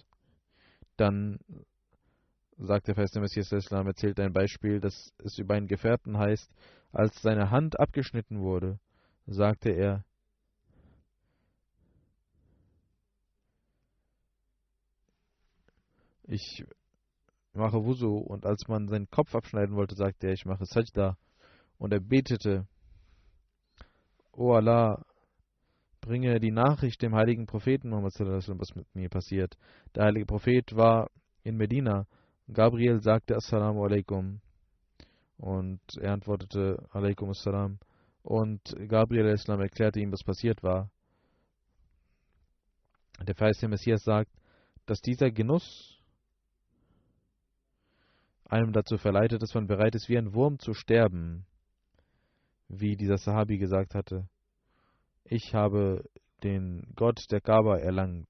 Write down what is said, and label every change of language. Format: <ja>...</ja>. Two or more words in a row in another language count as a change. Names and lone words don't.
<de>Dann sagt der verheißene Messias Islam, erzählt ein Beispiel, dass es über einen Gefährten heißt: Als seine Hand abgeschnitten wurde, sagte er: Ich mache Wusu. Und als man seinen Kopf abschneiden wollte, sagte er: Ich mache Sajda. Und er betete: O Allah, bringe die Nachricht dem heiligen Propheten Muhammad</de> <ar>صلى الله عليه وسلم,</ar> <de>was mit mir passiert. Der heilige Prophet war in Medina. Gabriel sagte:</de> <ar>السلام عليكم.</ar> <de>Und er antwortete:</de> <ar>عليكم السلام.</ar> <de>Und Gabriel al-Islam erklärte ihm, was passiert war. Der verheißene Messias sagt, dass dieser Genuss einem dazu verleitet, dass man bereit ist, wie ein Wurm zu sterben. Wie dieser Sahabi gesagt hatte: Ich habe den Gott der Kaaba erlangt.</de>